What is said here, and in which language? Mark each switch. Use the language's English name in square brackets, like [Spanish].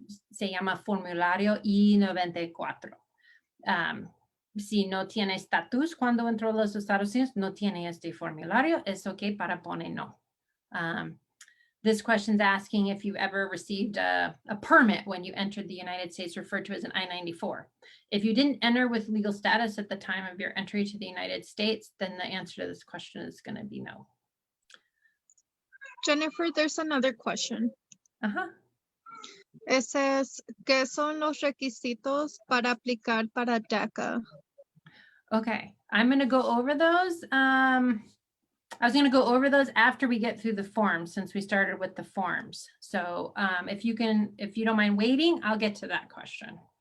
[Spanish] Se llama formulario I-94. Si no tiene estatus cuando entró a los Estados Unidos, no tiene este formulario, es ok para poner no. [English] This question is asking if you ever received a permit when you entered the United States, referred to as an I-94. If you didn't enter with legal status at the time of your entry to the United States, then the answer to this question is going to be no. Jennifer, there's another question. Uh-huh. It says, [Spanish] ¿qué son los requisitos para aplicar para DACA? [English] Okay, I'm going to go over those. I was going to go over those after we get through the forms, since we started with the forms. So if you don't mind waiting, I'll get to that question.